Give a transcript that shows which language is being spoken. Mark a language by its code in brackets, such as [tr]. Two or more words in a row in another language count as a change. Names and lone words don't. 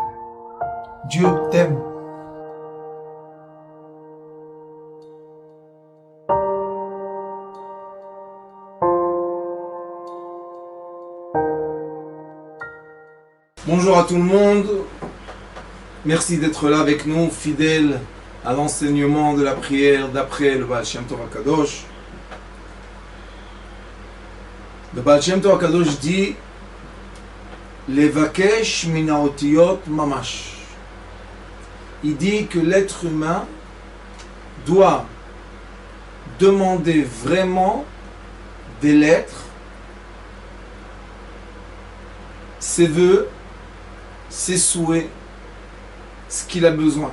[fr] Dieu t'aime. Bonjour à tout le monde. Merci d'être là avec nous, fidèles à l'enseignement de la prière d'après le Baal Shem Tov HaKadosh. Le Baal Shem Tov HaKadosh dit [he] לבקש מינה אותיות ממש. [fr] Il dit que l'être humain doit demander vraiment des lettres, ses vœux, ses souhaits, ce qu'il a besoin.